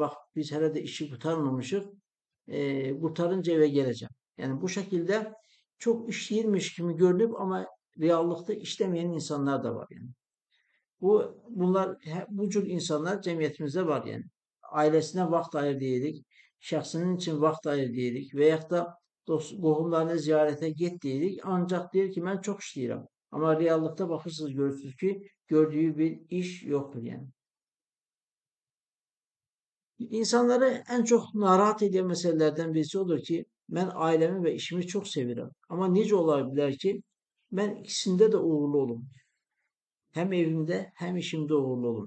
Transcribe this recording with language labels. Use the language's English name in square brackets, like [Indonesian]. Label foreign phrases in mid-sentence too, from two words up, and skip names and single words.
[Turkish] Bak biz herhalde işi kurtarmamışız. Kurtarınca eve geleceğim. Yani bu şekilde çok işleyirmiş gibi görünüp ama reallıkta işlemeyen insanlar da var yani. Bu cür insanlar cemiyetimizde var yani. [Azerbaijani] Ailesine vaxt ayır deyirik, şəxsinin için vaxt ayır deyirik və yaxud da qohumlarını ziyarətə get deyirik. Ancaq deyir ki, mən çox işləyirəm. Amma reallıqda baxırsınız, görürsünüz ki, gördüyü bir iş yoxdur yani. [Turkish] İnsanları en çok narahat eden meselelerden birisi odur ki, ben ailemi ve işimi çok seviyorum. Ama nice olabilir ki, ben ikisinde de uğurlu olum. Hem evimde hem işimde uğurlu olun.